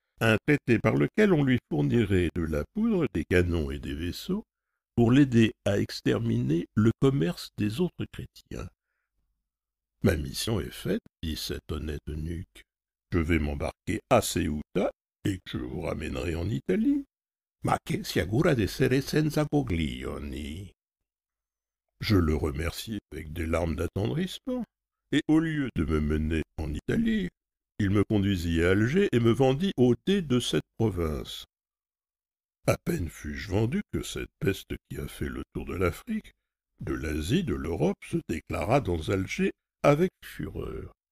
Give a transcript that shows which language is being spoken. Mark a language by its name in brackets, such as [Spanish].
[French] un traité par lequel on lui fournirait de la poudre, des canons et des vaisseaux pour l'aider à exterminer le commerce des autres chrétiens. Ma mission est faite, dit cet honnête eunuque. Je vais m'embarquer à Ceuta et je vous ramènerai en Italie. [Italian] Ma che si augura d'essere senza coglioni. [French] Je le remerciai avec des larmes d'attendrissement, et au lieu de me mener en Italie, il me conduisit à Alger et me vendit au thé de cette province. À peine fus-je vendu que cette peste qui a fait le tour de l'Afrique, de l'Asie, de l'Europe, se déclara dans Alger avec fureur.